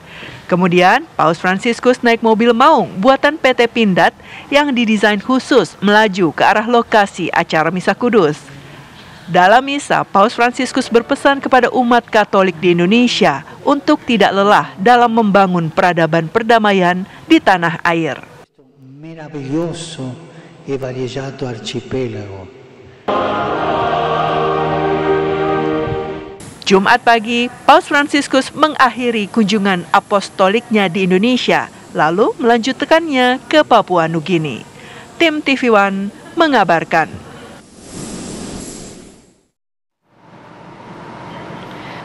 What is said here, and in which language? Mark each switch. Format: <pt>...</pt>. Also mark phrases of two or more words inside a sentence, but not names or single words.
<id>Kemudian, Paus Fransiskus naik mobil maung buatan PT Pindad yang didesain khusus melaju ke arah lokasi acara Misa Kudus. Dalam misa, Paus Fransiskus berpesan kepada umat Katolik di Indonesia untuk tidak lelah dalam membangun peradaban perdamaian di tanah air.</id> <it>Meraviglioso e variegato arcipelago.</it> <id>Jumat pagi, Paus Fransiskus mengakhiri kunjungan apostoliknya di Indonesia, lalu melanjutkannya ke Papua Nugini. Tim TV One mengabarkan.</id>